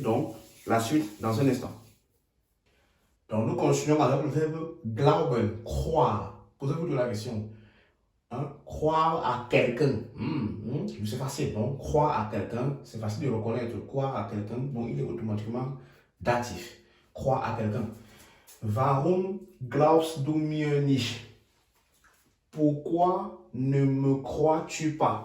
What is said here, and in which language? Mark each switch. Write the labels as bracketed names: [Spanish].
[French] Donc, la suite dans un instant. Donc, nous continuons avec le verbe glauben, croire. Posez-vous la question. Hein? Croire à quelqu'un. C'est facile. Donc, croire à quelqu'un, c'est facile de reconnaître. Croire à quelqu'un, donc il est automatiquement datif. Croire à quelqu'un. [German] Warum glaubst du mir nicht? [French] Pourquoi ne me crois-tu pas?